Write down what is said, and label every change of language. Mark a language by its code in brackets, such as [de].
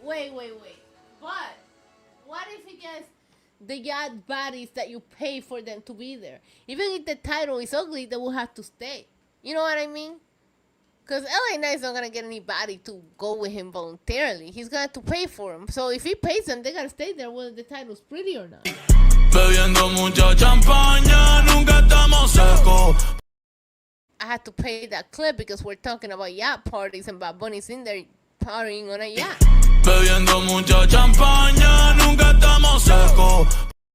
[en] But what if he gets the yacht bodies that you pay for them to be there? Even if the title is ugly, they will have to stay. You know what I mean? Because LA Knight's not going to get anybody to go with him voluntarily. He's going to have to pay for them. So if he pays them, they got to stay there whether the title's pretty or not. [es] Bebiendo mucha champaña, nunca estamos secos. [en] I had to pay that clip because we're talking about yacht parties and Bad Bunny's in there partying on a yacht. [es] Bebiendo mucha champaña, nunca estamos secos.